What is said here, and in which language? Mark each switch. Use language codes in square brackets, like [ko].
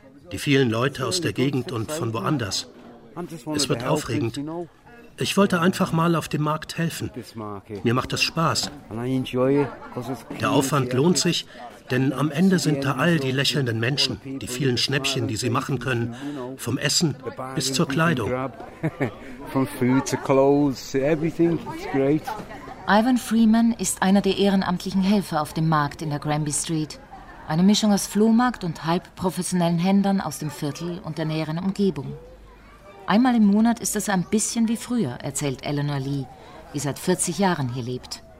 [de] Die vielen Leute aus der Gegend und von woanders. Es wird aufregend. Ich wollte einfach mal auf dem Markt helfen. Mir macht das Spaß. Der Aufwand lohnt sich, denn am Ende sind da all die lächelnden Menschen, die vielen Schnäppchen, die sie machen können, vom Essen bis zur Kleidung. [en] From food to clothes to everything, it's great. [de] Ivan Freeman ist einer der ehrenamtlichen Helfer auf dem Markt in der Granby Street. Eine Mischung aus Flohmarkt und halb professionellen Händlern aus dem Viertel und der näheren Umgebung. Einmal im Monat ist es ein bisschen wie früher, erzählt Eleanor Lee, die seit 40 Jahren hier lebt.